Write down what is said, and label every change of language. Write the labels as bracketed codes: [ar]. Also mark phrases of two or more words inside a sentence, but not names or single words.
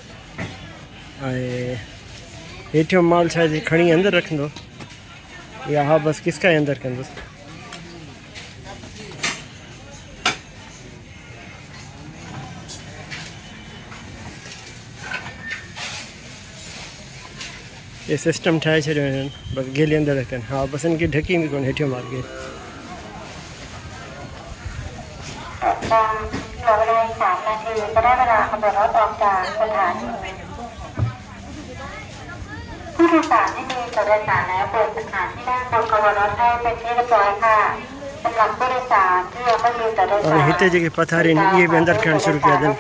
[sd] ऐं हेठियों माल शायदि खणी अंदरि रखंदो या हा बसि किसकाए अंदरि कंदुसि ये सिस्टम ठाहे छॾियो हिननि बसि गेले अंदरि रखनि हा बसि हिनखे ढकी बि कोन हेठियों माल खे [th] เหลือเวลาอีก3 นาทีจะได้เวลาขบวนรถออกจากสถานีผู้โดยสารที่มีตั๋วโดยสารแล้วเปิดสถานที่นั่งบนขบวนรถให้เป็นที่เรียบร้อยค่ะสำหรับผู้โดยสารที่ยังไม่มีตั๋วโดยสาร [sd] हिते जेके पथारी आहिनि इहे बि अंदरि खणणु शुरू कया अथनि